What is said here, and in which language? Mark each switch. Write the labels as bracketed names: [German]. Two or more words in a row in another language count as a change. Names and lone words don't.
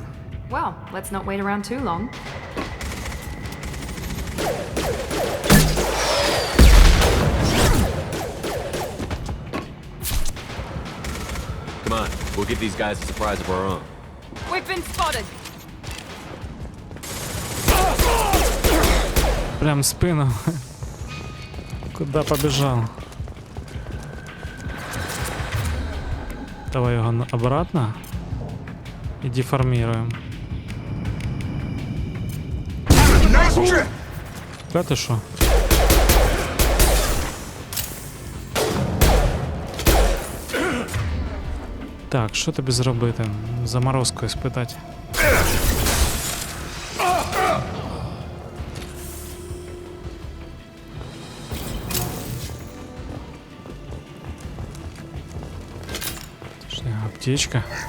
[English] Well, let's not wait around too long. Come on, we'll give these guys a surprise of our own. We've been spotted. [Russian] Прям в спину. Куда побежал? Давай его обратно и деформируем. Куда ты шо? [Ukrainian] Так, що тобі зробити? Заморозку спитати. Аптечка.